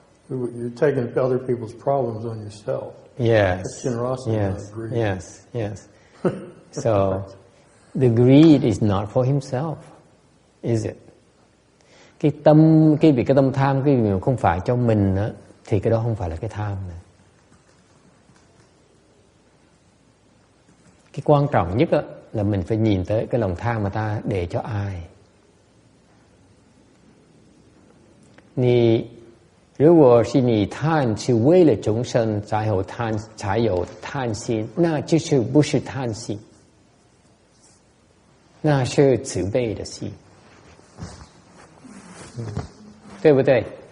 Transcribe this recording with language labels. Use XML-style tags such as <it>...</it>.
<en>You're taking other people's problems on yourself. Yes. That's generosity, not greed. Yes. So the greed is not for himself, is it?</en> <vi>Cái tâm tham cái gì không phải cho mình á, thì cái đó không phải là cái tham nữa. Cái quan trọng nhất á, là mình phải nhìn tới cái lòng tham mà ta để cho ai.</vi> <zh>你如果是你贪是为了众生才有贪心，那就是不是贪心，那是慈悲的心，对不对？</zh>